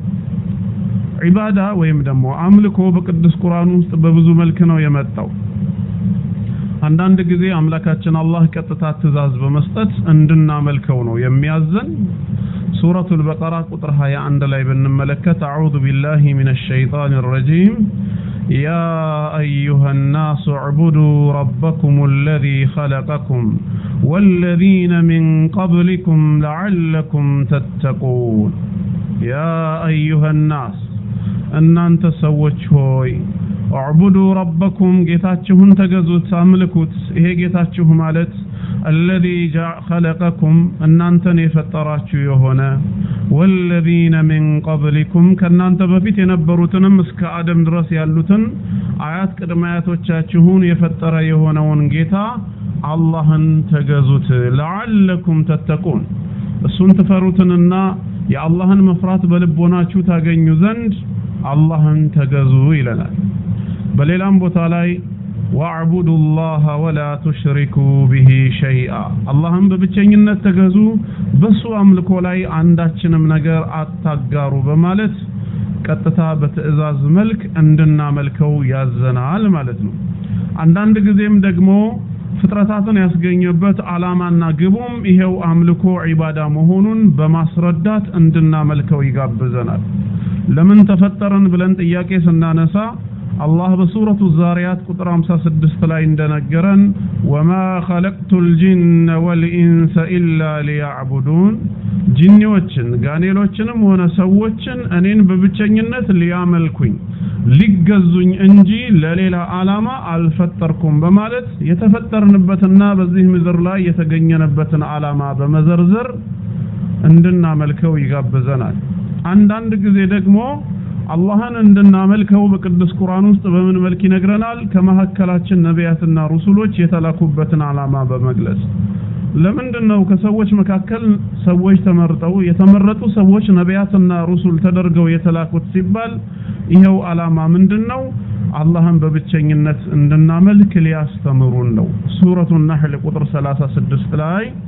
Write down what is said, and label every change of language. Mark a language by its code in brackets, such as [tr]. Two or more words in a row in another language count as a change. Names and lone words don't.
[am] ዒባዳ ወይም ደግሞ አምልኮ በቅዱስ ቁርአን ውስጥ በብዙ መልክ ነው የመጣው አንዳንድ ጊዜ አምላካችን አላህ ቀጥታ ትእዛዝ በመስጠት እንድናመልከው ነው የሚያዘን ሱረቱል በቀራ ቁጥር 21 ላይ ብንመለከት [ar] أعوذ بالله من الشيطان الرجيم يا أيها الناس اعبدوا ربكم الذي خلقكم والذين من قبلكم لعلكم تتقون يا أيها الناس أن أنت سوّتش هوي اعبدوا ربكم [am] ጌታችሁን ተገዙት አምልኩት ይሄ ጌታችሁ ማለት [ar] الذي خلقكم [am] እናንተን የፈጠራችሁ የሆነ [ar] والذين من قبلكم [am] ከናንተ በፊት የነበሩትንም እስከ አደም ድረስ ያሉትን አያት ቅድማያቶቻችሁን የፈጠረ የሆነውን ጌታ አላህን ተገዙት [ar] لعلكم تتقون [am] እሱን ተፈሩትንና የአላህን መፍራት በልቦናችሁ ታገኙ ዘንድ አላህን ተገዙ ይለናል በሌላም ቦታ ላይ [ar] واعبدوا الله ولا تشركوا به شيئا اللهم [am] በብቸኝነት ተገዙ በሱ አምልኮ ላይ አንዳችንም ነገር አታጋሩ በማለት ቀጥታ በትእዛዝ መልክ እንድናመልከው ያዘናል ማለት ነው አንዳንድ ጊዜም ደግሞ ፍጥረታትን ያስገኘበት አላማና ግቡም ይሄው አምልኮ ዒባዳ መሆኑን በማስረዳት እንድናመልከው ይጋብዘናል ለምን ተፈጠረን ብለን ጥያቄ ስናነሳ الله بسورة الزاريات قطر 56 ላይ እንደነገረን [ar] وما خلقت الجن والانس الا ليعبدون [am] ጂኒዎችን ጋኔሎችንም ሆነ ሰዎችን እኔን በብቸኝነት ሊያመልኩኝ ሊገዙኝ እንጂ ለሌላ ዓላማ አልፈጠርኩም በማለት የተፈጠርንበትና በዚህ ምድር ላይ የተገኘንበትን ዓላማ በመዘርዘር እንድናመልከው ይጋብዘናል አንዳንድ ጊዜ ደግሞ አላህን እንድናመልከው በቅዱስ ቁርአን ውስጥ በምን መልክ ይነግረናል ከመሐከላችን ነቢያትና ሩሱሎች የተላኩበትን ዓላማ በመግለጽ ለምንድነው ከሰዎች መካከል ሰዎች ተመርጠው የተመረጡ ሰዎች ነቢያትና ሩሱል ተደርገው የተላኩት ሲባል ይሄው ዓላማ ምንድነው አላህን በብቸኝነት እንድናመልክ ሊያስተምሩን ነው ሱረቱ النحل ቁጥር 36 ላይ